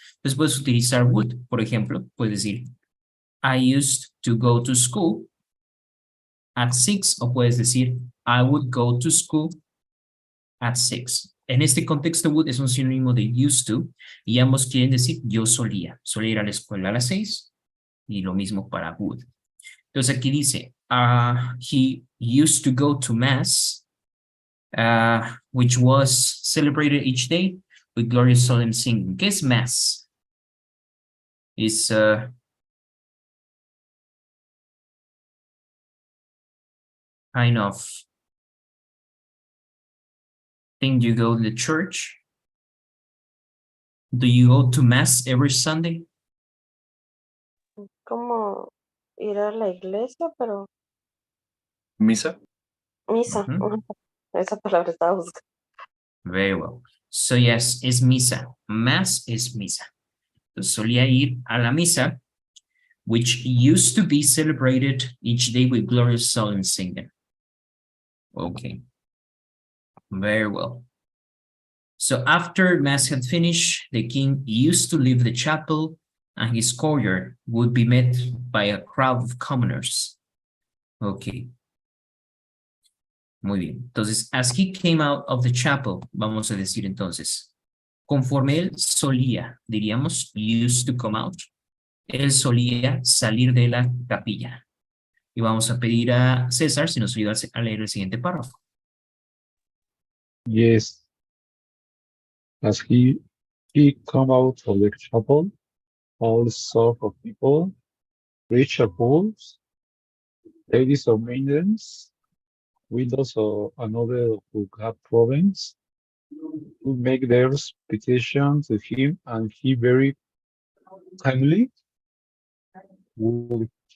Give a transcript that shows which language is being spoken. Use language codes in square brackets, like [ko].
[es] Entonces puedes utilizar would. Por ejemplo, puedes decir [en] I used to go to school at 6, [es] o puedes decir [en] I would go to school at 6. [es] En este contexto, would es un sinónimo de used to, y ambos quieren decir yo solía ir a la escuela a las 6, y lo mismo para would. Entonces aquí dice, [en] he used to go to mass, which was celebrated each day with glorious solemn singing. [es] ¿Qué es mass? [en] It's kind of thing you go to the church. Do you go to mass every Sunday? [es] Como ir a la iglesia, pero Misa. misa. Mhm. Esa palabra estaba buscando. [en] Very well. So yes, [es] es misa. Mass es misa. Entonces solía ir a la misa, [en] which used to be celebrated each day with glorious solemn singing. Okay. Very well. So after mass had finished, the king used to leave the chapel and his courtyard would be met by a crowd of commoners. [es] Okay. Muy bien. Entonces, [en] as he came out of the chapel, [es] vamos a decir entonces, conforme él solía, diríamos, used to come out, él solía salir de la capilla. Y vamos a pedir a César si nos ayuda a leer el siguiente párrafo. [en] Yes. As he come out of the chapel, all sorts of people, rich or poor, ladies or maidens, widows or another who have problems, who make their petition to him, and he very kindly will